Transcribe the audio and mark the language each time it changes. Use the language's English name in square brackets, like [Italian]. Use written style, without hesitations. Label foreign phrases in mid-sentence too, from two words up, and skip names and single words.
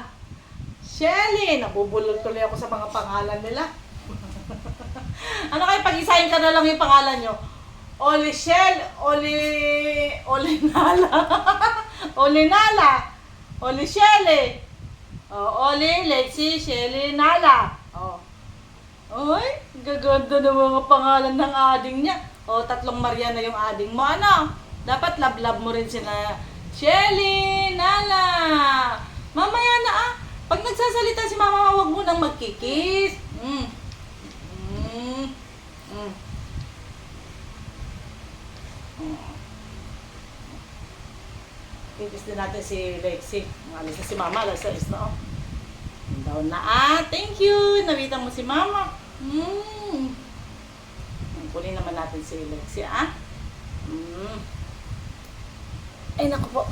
[Filipino] Shelly. Nabubulol tuloy ako sa mga pangalan nila. Ano kayo, pag-isahin ka na lang yung pangalan nyo? Oli Shell, Oli Nala. Oli Nala. Oli Shelly. Oh, Oli, Lexie, Shelly, Nala. Oh. Ay, gaganda ng mga pangalan ng ading niya. O, 3 Maria na yung ading mo. Ano? Dapat love-love mo rin sila. Shelly, Nala. Mamaya na ah. Pag nagsasalita si Mama, huwag mo nang magkikis. Kikis din natin si Lexie. Alis na si Mama. Alis na oh. Down na ah. [English] Thank you. [Filipino] Nawitan mo si Mama. Kunin naman natin si Lexie, ah. Ay, naku po.